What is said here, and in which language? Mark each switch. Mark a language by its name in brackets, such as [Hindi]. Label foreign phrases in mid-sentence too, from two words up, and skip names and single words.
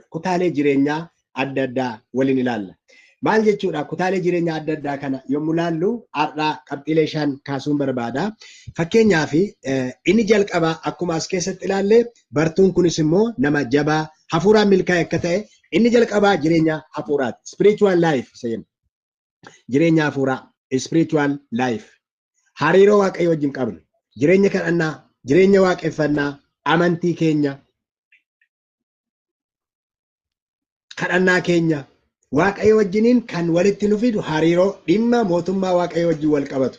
[Oromo] Kutaalee jireenyaa adda addaa waliin ilaalla. Maal jechuudha? Kutaalee jireenyaa adda addaa kana yommuu ilaallu har'aa qabxiilee 5 kaasuun barbaada. Fakkeenyaaf inni jalqabaa akkuma as keessatti ilaalle bartuun kunis immoo nama jabaa hafuuraan milkaa'e akka ta'e inni jalqabaa jireenya hafuuraati. [English] Spiritual life [Oromo] sayyan. Jireenya hafuuraa, [English] spiritual life. [Oromo] Hariiroo Waaqayyo wajjin qabnu, jireenya kadhannaa, jireenya waaqeffannaa, amantii keenya, kadhannaa keenya Waaqayyo wajjiniin kan walitti nu fidu hariiroo dhimma mootummaa Waaqayyo wajjin wal qabatu.